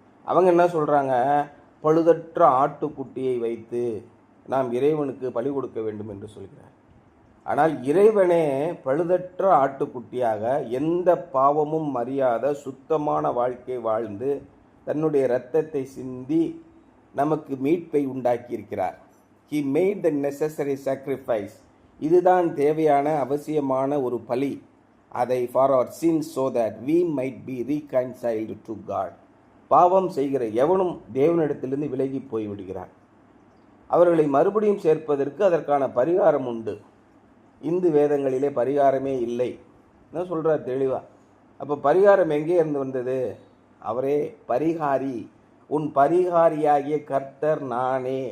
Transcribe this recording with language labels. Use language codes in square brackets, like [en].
[ta] அவங்க என்ன சொல்கிறாங்க, பழுதற்ற ஆட்டுக்குட்டியை வைத்து நாம் இறைவனுக்கு பலி கொடுக்க வேண்டும் என்று சொல்கிறார். ஆனால் இறைவனே பழுதற்ற ஆட்டுக்குட்டியாக எந்த பாவமும் அறியாத சுத்தமான வாழ்க்கை வாழ்ந்து தன்னுடைய இரத்தத்தை சிந்தி நமக்கு மீட்பை உண்டாக்கியிருக்கிறார். [en] He made the necessary sacrifice. [ta] இதுதான் தேவையான அவசியமான ஒரு பலி. அதை [en] for our sins so that we might be reconciled to God. [ta] பாவம் செய்கிற எவனும் தேவனிடத்திலிருந்து விலகி போய்விடுகிறான். அவர்களை மறுபடியும் சேர்ப்பதற்கு அதற்கான பரிகாரம் உண்டு. இந்து வேதங்களிலே பரிகாரமே இல்லை என்ன சொல்கிறார் தெளிவாக. அப்போ பரிகாரம் எங்கே இருந்து வந்தது? அவரே பரிகாரி, உன் பரிகாரியாகிய கர்த்தர் நானே.